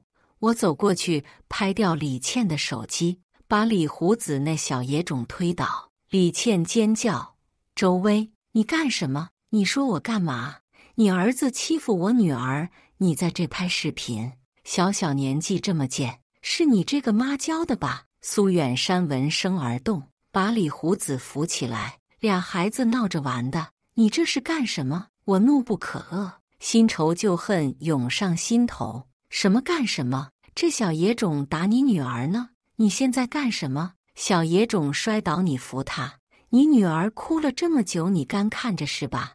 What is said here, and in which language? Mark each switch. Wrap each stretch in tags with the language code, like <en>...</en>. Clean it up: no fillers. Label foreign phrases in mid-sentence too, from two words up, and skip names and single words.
<zh>我走過去拍掉李倩的手機，把李胡子那小野種推倒。李倩尖叫：“周薇，你幹什麼？你說我幹嘛？你兒子欺負我女兒，你在這拍視頻，小小年紀這麼賤，是你這個媽教的吧？” 蘇遠山聞聲而動，把李胡子扶起來，倆孩子鬧着玩的，你這是幹什麼？我怒不可遏，新仇舊恨湧上心頭。什麼幹什麼？這小野種打你女兒呢？你現在幹什麼？小野種摔倒你扶他，你女兒哭了這麼久，你乾看着是吧？</zh>